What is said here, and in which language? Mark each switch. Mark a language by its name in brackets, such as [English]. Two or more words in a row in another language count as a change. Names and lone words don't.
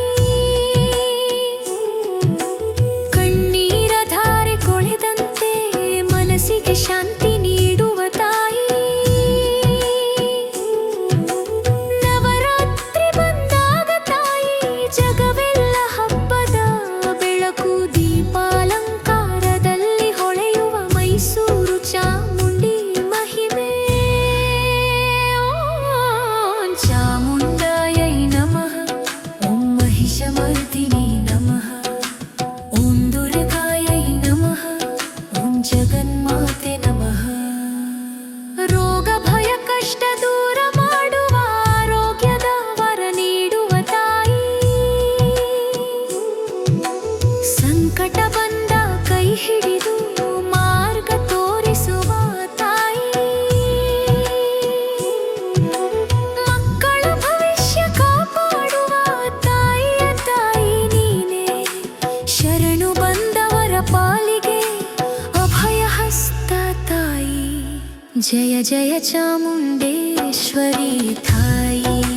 [Kannada] ಕಣ್ಣೀರ ಧಾರೆ ಕೊಳೆದಂತೆ ಮನಸ್ಸಿಗೆ ಶಾಂತಿ ನೀಡುವ ತಾಯಿ ನವರಾತ್ರಿ ಬಂದಾಗ ತಾಯಿ ಜಗವೆಲ್ಲ ಹಬ್ಬದ ಬೆಳಕು ದೀಪಾಲಂಕಾರದಲ್ಲಿ ಹೊಳೆಯುವ ಮೈಸೂರು ಚಾಮುಂಡಿ ಮಹಿಮೆ [Sanskrit] ಓಂ ಚಾಮುಂಡಾಯೈ ನಮಃ ಓಂ महिषमर्दिनी नमः ಓಂ ದುರ್ಗಾಯೈ ನಮಃ ಓಂ ಜಗನ್ಮಾತೆ ನಮಃ [Kannada] ರೋಗ ಭಯ ಕಷ್ಟ ದೂರ ಮಾಡುವ ಆರೋಗ್ಯದ ವರ ನೀಡುವ ತಾಯಿ ಸಂಕಟ ಬಂದ ಕೈ ಹಿಡಿದು ಮಾರ್ಗ ತೋರಿಸುವ ತಾಯಿ ಮಕ್ಕಳ ಭವಿಷ್ಯ ಕಾಪಾಡುವ ತಾಯಿಯ ತಾಯಿ ನೀನೆ ಶರಣು ಬಂದವರ ಪಾಲಿಗೆ ಅಭಯ ಹಸ್ತ ತಾಯಿ ಜಯ ಜಯ ಚಾಮುಂಡೇಶ್ವರಿ ತಾಯಿ